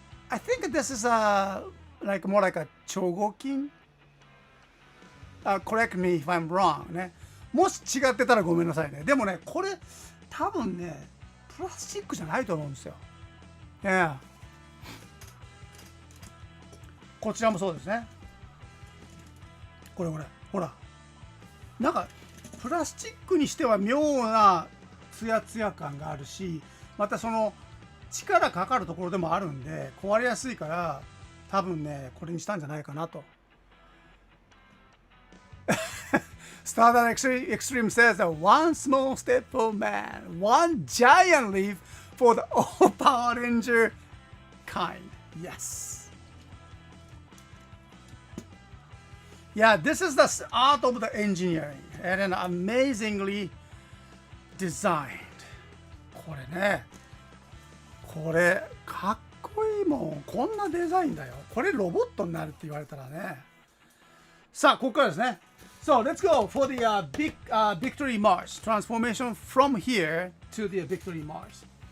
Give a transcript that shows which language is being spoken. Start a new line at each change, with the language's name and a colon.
English: I think this is more like a chogokin. Correct me if I'm wrong. ね。
Japanese: もし違ってたらごめんなさいね。でもね、これ多分ね、プラスチックじゃないと思うんですよ。
English: Yeah.
Japanese: こちらもそうですね。これほらなんかプラスチックにしては妙なツヤツヤ感があるし、またその力かかるところでもあるんで壊れやすいから、多分ねこれにしたんじゃないかなと。
English: Stardust Extreme says that one small step for man, one giant leap for the all Power Ranger kind. Yes. Yeah, this is the art of the engineering and then amazingly designed.
Japanese: これね、これかっこいいもん。こんなデザインだよ。これロボットになるって言われたらね。さあ、ここからですね。
English: So let's go for the Victory Mars transformation from here to the Victory Mars.